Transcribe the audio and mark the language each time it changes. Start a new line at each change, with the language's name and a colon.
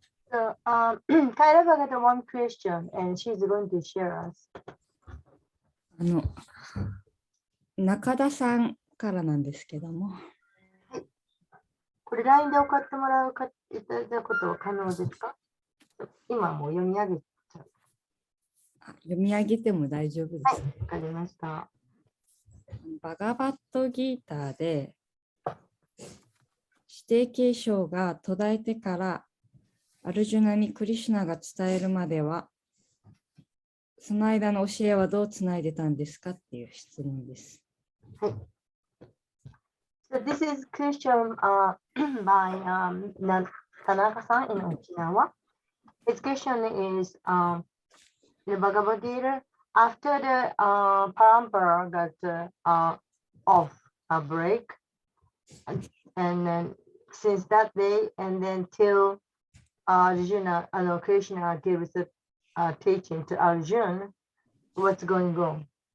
English: So, Kaira got one question, and she's going to share us.
Japanese: 中田さんからなんですけども。これ LINE で送ってもらうかいただくことは可能ですか？今もう読み上げちゃう。読み上げても大丈夫です。はい、わかりました。バガバットギーターで指定継承が途絶えてからアルジュナにクリシュナが伝えるまではその間の教えはどうつないでたんですかっていう質問です。はい。
English: So this is question by Tanaka-san in Okinawa. His question is in the Bhagavad Gita, after the parampara got off a break, and then since that day, and then till Arjuna, Krishna gives the teaching to Arjuna, what's going on?